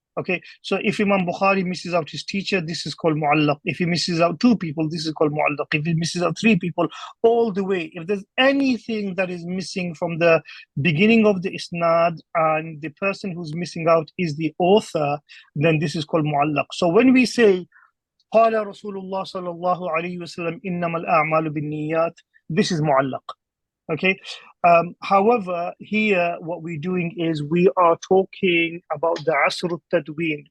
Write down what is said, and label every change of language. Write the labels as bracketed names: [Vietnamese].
[English] Okay, so if Imam Bukhari misses out his teacher, this is called mu'allaq. If he misses out 2 people, this is called mu'allaq. If he misses out 3 people, all the way. If there's anything that is missing from the beginning of the isnad and the person who's missing out is the author, then this is called mu'allaq. So when we say, [Arabic] قال رسول الله صلى الله عليه وسلم إنما الأعمال بالنيات, [English] this is mu'allaq. Okay. However, here what we're doing is we are talking about the asr al-tadween.